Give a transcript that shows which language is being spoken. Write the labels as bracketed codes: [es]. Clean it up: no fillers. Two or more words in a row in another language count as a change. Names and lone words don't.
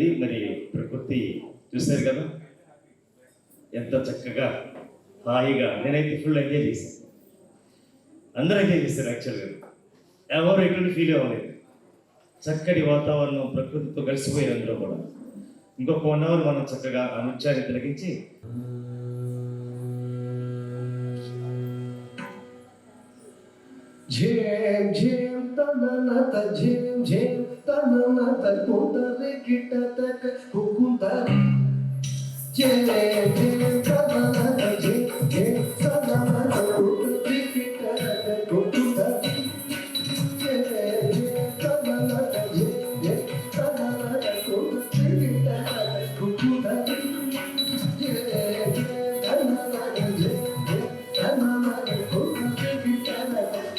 [te] మరి ప్రకృతి చూశారు కదా ఎంత చక్కగా హాయిగా. నేనైతే ఫుల్ ఎంజాయ్ చేశాను, అందరూ ఎంజాయ్ చేశారు. యాక్చువల్గా ఎవరు ఎటువంటి ఫీల్ అవ్వలేదు. చక్కటి వాతావరణం, ప్రకృతితో కలిసిపోయారు అందరూ కూడా. ఇంకొక 1 hour మనం చక్కగా ఆ నృత్యాన్ని తిలకించి झेम झेम तननत झेम झेम तननत कोतरे किटतक हुकुंदर झेम झेम तननत झेम झेम तननत कोतरे किटतक हुकुंदर झेम झेम तननत झेम झेम तननत कोतरे किटतक हुकुंदर झेम झेम तननत झेम झेम तननत कोतरे किटतक